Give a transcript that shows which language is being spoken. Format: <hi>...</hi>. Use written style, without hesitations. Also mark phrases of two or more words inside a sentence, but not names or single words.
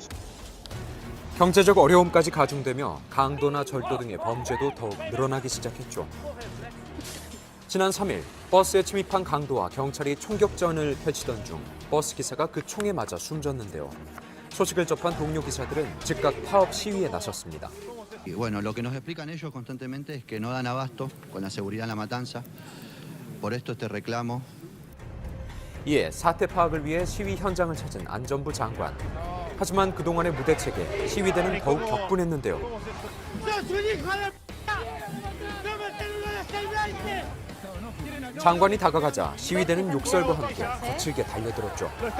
<ko>경제적 어려움까지 가중되며 강도나 절도 등의 범죄도 더욱 늘어나기 시작했죠. 지난 3일 버스에 침입한 강도와 경찰이 총격전을 펼치던 중 버스 기사가 그 총에 맞아 숨졌는데요. 소식을 접한 동료 기사들은 즉각 파업 시위에 나섰습니다.</ko> <es>Y bueno, lo que nos explican ellos constantemente es que no dan abasto con la seguridad en la matanza. Por esto este reclamo.</es> <ko>이에 사태 파악을 위해 시위 현장을 찾은 안전부 장관. 하지만 그동안의 무대책에 시위대는 더욱 격분했는데요. 장관이 다가가자 시위대는 욕설과 함께 거칠게 달려들었죠.</ko>